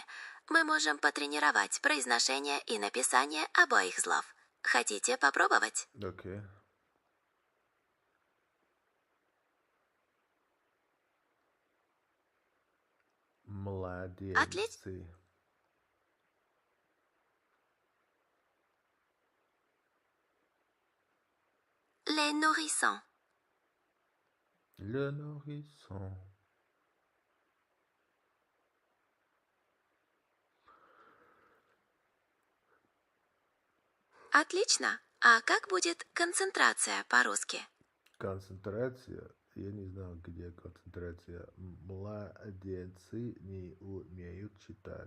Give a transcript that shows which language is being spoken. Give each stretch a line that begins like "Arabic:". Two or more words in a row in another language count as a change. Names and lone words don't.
Russian: Мы можем потренировать произношение и написание обоих слов. Хотите попробовать? Окей. Младенцы.
French: Les nourrissons. Le nourrisson.
Russian: Отлично. А как будет концентрация по-русски? Концентрация. Я не знаю, где концентрация. Младенцы не умеют читать.